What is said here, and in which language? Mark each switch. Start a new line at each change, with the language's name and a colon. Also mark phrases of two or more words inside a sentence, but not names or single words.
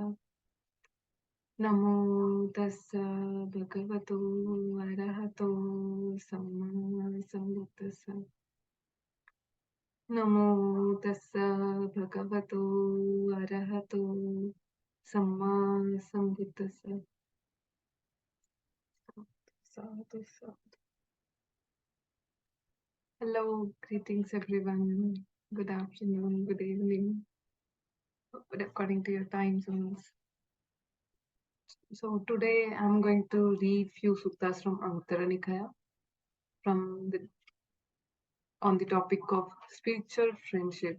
Pali: Namo tassa bhagavato arahato samma sambuddhassa. Namo tassa bhagavato arahato samma sambuddhassa. Sadhu, sadhu.
English: Hello, greetings everyone. Good afternoon, good evening, according to your time zones. So today I'm going to read few suttas from Anguttara Nikaya on the topic of spiritual friendship.